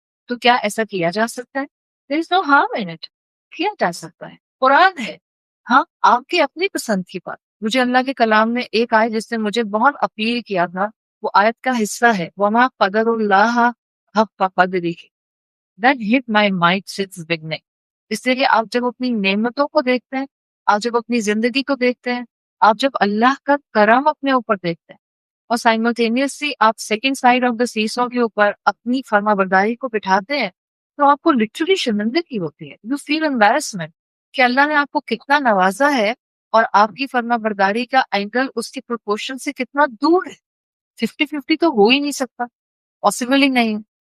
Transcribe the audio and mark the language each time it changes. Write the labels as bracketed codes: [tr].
[ur] تو کیا ایسا کیا جا سکتا ہے؟ [en] There is no harm in it. [ur] کیا جا سکتا ہے، قرآن ہے. ہاں، آپ کی اپنی پسند کی بات. مجھے اللہ کے کلام میں ایک آیت جس نے مجھے بہت اپیل کیا تھا، وہ آیت کا حصہ ہے [ar] وَمَا قَدَرُ اللَّهَ حَقَّ قَدْرِهِ. [en] That hit my mind since beginning. [ur] اس لیے کہ آپ جب اپنی نعمتوں کو دیکھتے ہیں، آپ جب اپنی زندگی کو دیکھتے ہیں، آپ جب اللہ کا کرم اپنے اوپر دیکھتے ہیں، اور سائملٹینیسلی آپ [en] second side of the seesaw [ur] کے اوپر اپنی فرما برداری کو بٹھاتے ہیں، تو آپ کو لٹرلی شرمندگی ہوتی ہے. [en] you feel embarrassment [ur] کہ اللہ نے آپ کو کتنا نوازا ہے، اور آپ کی فرما برداری کا اینگل اس کی پروپورشن سے کتنا دور ہے. 50-50 تو ہو ہی نہیں سکتا، پاسبل ہی نہیں.